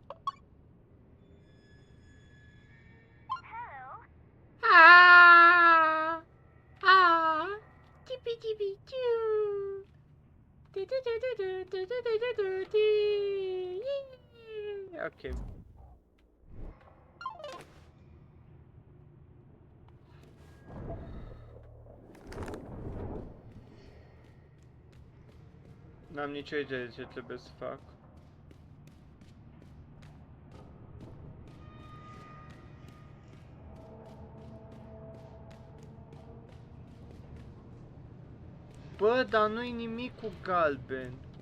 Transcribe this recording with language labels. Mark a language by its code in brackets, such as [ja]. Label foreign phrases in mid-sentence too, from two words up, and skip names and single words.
[en] Ah! Ah! Tippy tippy doo! Do do do do do do do do do do. Yee! Okay. [ro] N-am nicio idee de ce trebuie să fac. Bă, dar nu-i nimic cu galben.